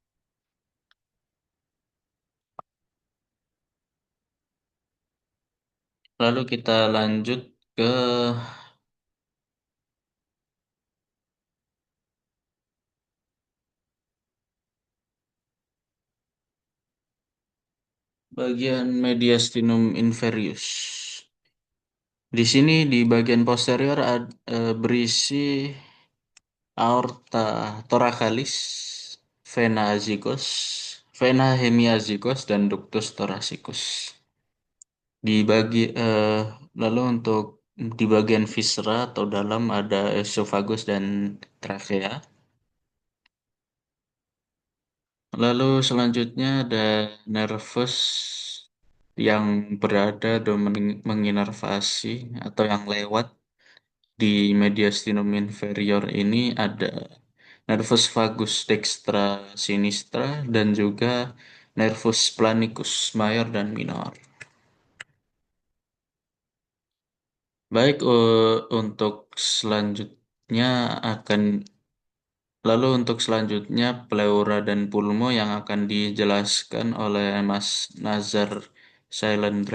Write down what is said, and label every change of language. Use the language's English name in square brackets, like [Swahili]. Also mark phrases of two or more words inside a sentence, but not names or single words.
[Indonesian] Lalu kita lanjut ke bagian [Latin] mediastinum inferius. [Indonesian] Di sini di bagian posterior berisi [Latin] aorta thoracalis, vena azygos, vena hemiazygos, [Indonesian] dan [Latin] ductus thoracicus. [Indonesian] Di bagi lalu untuk di bagian viscera atau dalam ada esophagus dan trakea. Lalu selanjutnya ada nervus yang berada dan menginervasi atau yang lewat di mediastinum inferior ini ada [Latin] nervus vagus dextra sinistra [Indonesian] dan juga [Latin] nervus planicus [Indonesian] mayor dan minor. Baik, untuk selanjutnya akan untuk selanjutnya pleura dan pulmo yang akan dijelaskan oleh Mas Nazar Shailendra.